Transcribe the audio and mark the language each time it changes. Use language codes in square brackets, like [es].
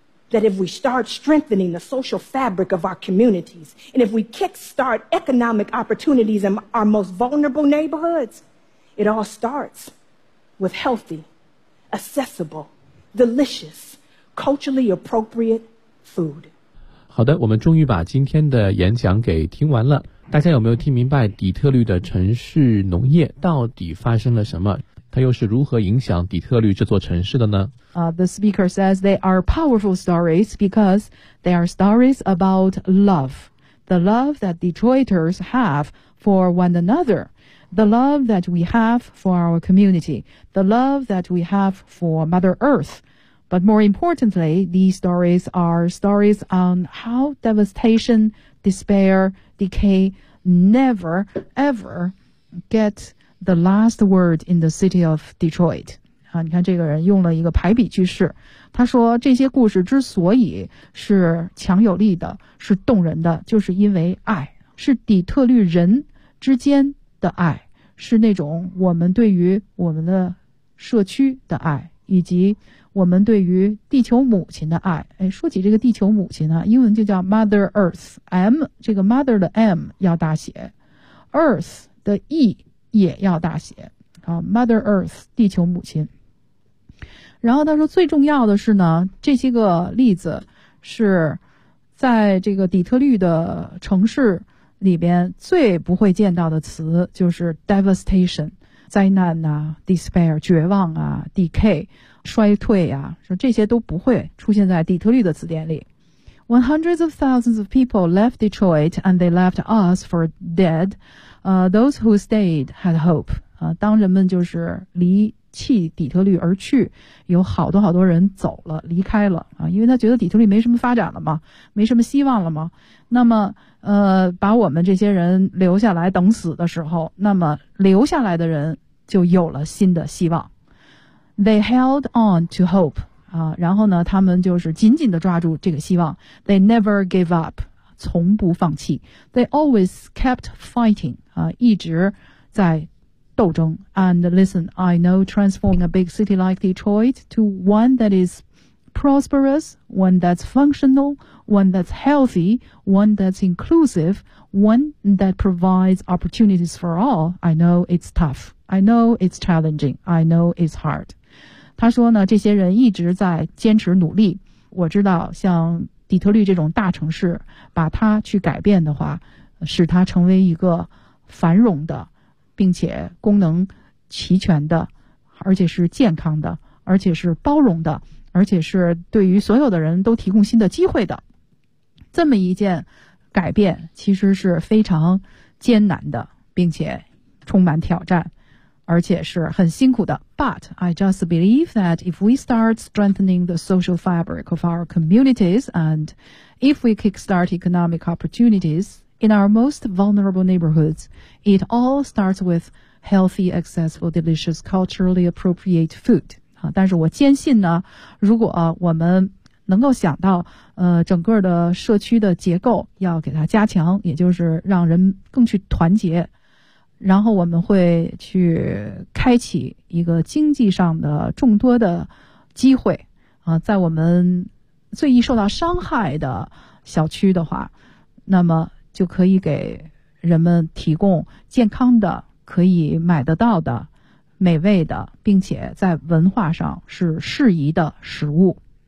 [en] that if we start strengthening the social fabric of our communities, and if we kickstart economic opportunities in our most vulnerable neighborhoods, it all starts with healthy, accessible, delicious, culturally appropriate food. [zh] 好的，我们终于把今天的演讲给听完了。大家有没有听明白底特律的城市农业到底发生了什么？它又是如何影响底特律这座城市的呢？ [en] The speaker says they are powerful stories because they are stories about love. The love that Detroiters have for one another. The love that we have for our community. The love that we have for Mother Earth. But more importantly, these stories are stories on how devastation, despair, decay never, ever get the last word in the city of Detroit. [zh] 啊，你看这个人用了一个排比句式，他说这些故事之所以是强有力的，是动人的，就是因为爱，是底特律人之间的爱，是那种我们对于我们的社区的爱，以及我们对于地球母亲的爱。哎，说起这个地球母亲啊，英文就叫 Mother Earth， M 这个 Mother 的 M 要大写， Earth 的 E 也要大写啊， Mother Earth 地球母亲。然后他说最重要的是呢，这些个例子是在这个底特律的城市里边最不会见到的词，就是 devastation 灾难啊， despair 绝望啊， decay 衰退啊，说这些都不会出现在底特律的词典里。 [en] When hundreds of thousands of people left Detroit and they left us for dead, those who stayed had hope. [zh] 当人们就是离弃底特律而去，有好多好多人走了，离开了啊，因为他觉得底特律没什么发展了嘛，没什么希望了嘛。那么，把我们这些人留下来等死的时候，那么留下来的人就有了新的希望。 [en] They held on to hope [zh] 啊，然后呢，他们就是紧紧地抓住这个希望。 [en] They never gave up， [zh] 从不放弃。 [en] They always kept fighting 啊， [zh] 一直在斗争。 [en] And listen, I know transforming a big city like Detroit to one that is prosperous, one that's functional, one that's healthy, one that's inclusive, one that provides opportunities for all, I know it's tough, I know it's challenging, I know it's hard. [zh] 他说呢，这些人一直在坚持努力，我知道像底特律这种大城市把它去改变的话，使它成为一个繁荣的并且功能齐全的，而且是健康的，而且是包容的，而且是对于所有的人都提供新的机会的。这么一件改变其实是非常艰难的，并且充满挑战，而且是很辛苦的。 [en] But I just believe that if we start strengthening the social fabric of our communities and if we kickstart economic opportunities,In our most vulnerable neighborhoods, it all starts with healthy, accessible, delicious, culturally appropriate food. [zh] 但是我坚信呢，如果我们能够想到整个的社区的结构要给它加强，也就是让人更去团结，然后我们会去开启一个经济上的众多的机会在我们最易受到伤害的小区的话，那么就可以给人们提供健康的、可以买得到的、美味的，并且在文化上是适宜的食物。